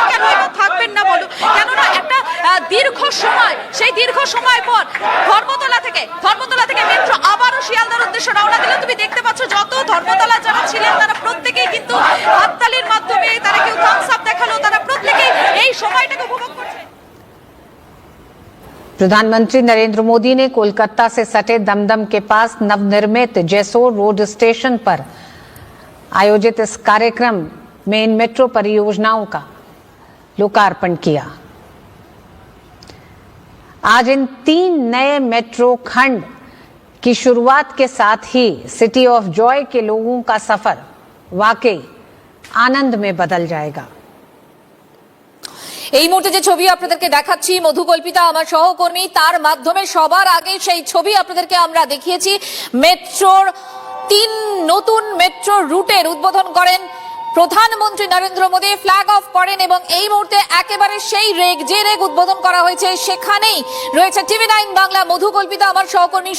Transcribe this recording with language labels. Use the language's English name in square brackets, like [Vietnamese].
[Bangla] কেন এটা থাকবেন না বলো, কেননা একটা দীর্ঘ সময় পর ধর্মতলা থেকে মেট্রো আবারও শিয়ালদার উদ্দেশ্যে রওনা দিল। তুমি দেখতে পাচ্ছ যত ধর্মতলা যারা ছিলেন তারা প্রত্যেকেই কিন্তু হাততালির মাধ্যমে, তারা কেউ থামস আপ দেখালো, তারা প্রত্যেকেই এই সময়টাকে উপভোগ করছে। [Hindi] प्रधानमंत्री नरेंद्र मोदी ने कोलकाता से सटे दमदम के पास नवनिर्मित जैसोर रोड स्टेशन पर आयोजित इस कार्यक्रम में इन मेट्रो परियोजनाओं का लोकार्पण किया। आज इन 3 नए मेट्रो खंड की शुरुआत के साथ ही सिटी ऑफ जॉय के लोगों का सफर वाकई आनंद में बदल जाएगा। [Bangla] এই মুহূর্তে যে ছবি আপনাদেরকে দেখাচ্ছি মধুকল্পিতা আমার সহকর্মী, তার মাধ্যমে সবার আগে সেই ছবি আপনাদেরকে আমরা দেখিয়েছি। মেট্রোর 3 নতুন মেট্রো রুটের উদ্বোধন করেন প্রধানমন্ত্রী নরেন্দ্র মোদী, ফ্ল্যাগ অফ করেন এবং এই মুহূর্তে একেবারে সেই রেগ উদ্বোধন করা হয়েছে সেখানেই রয়েছে TV9 বাংলা মধুকল্পিতা আমার সহকর্মী।